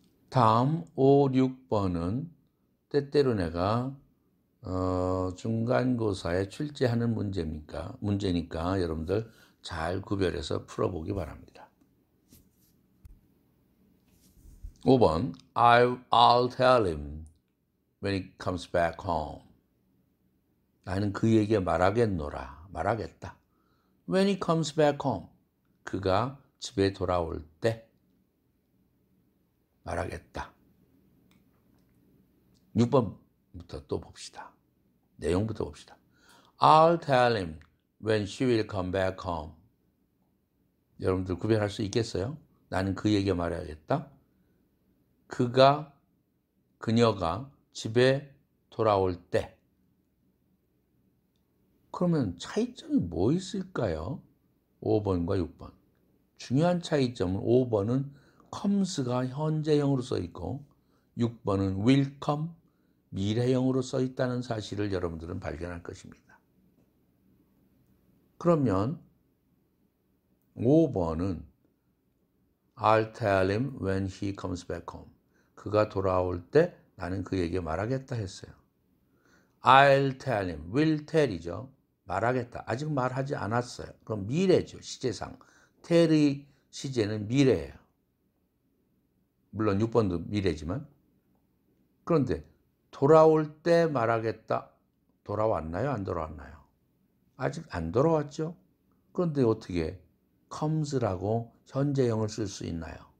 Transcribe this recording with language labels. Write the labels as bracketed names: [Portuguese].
[Korean] 다음 5, 6번은 때때로 내가 중간고사에 출제하는 문제니까 여러분들 잘 구별해서 풀어보기 바랍니다. [English] 5번 I'll tell him when he comes back home. [Korean] 나는 그에게 말하겠다. [English] When he comes back home. [Korean] 그가 집에 돌아올 때 말하겠다. 6번부터 또 봅시다. 내용부터 봅시다. [English] I'll tell him when she will come back home. [Korean] 여러분들 구별할 수 있겠어요? 나는 그에게 말해야겠다. 그녀가 집에 돌아올 때. 그러면 차이점이 뭐 있을까요? 5번과 6번. 중요한 차이점은 5번은 comes가 현재형으로 써 있고 6번은 will come, 미래형으로 써 있다는 사실을 여러분들은 발견할 것입니다. 그러면 5번은 [English] I'll tell him when he comes back home. [Korean] 그가 돌아올 때 나는 그에게 말하겠다 했어요. [English] I'll tell him, will tell이죠. [Korean] 말하겠다. 아직 말하지 않았어요. 그럼 미래죠. 시제상. tell의 시제는 미래예요. 물론 6번도 미래지만. 그런데 돌아올 때 말하겠다. 돌아왔나요? 안 돌아왔나요? 아직 안 돌아왔죠? 그런데 어떻게 comes라고 현재형을 쓸 수 있나요?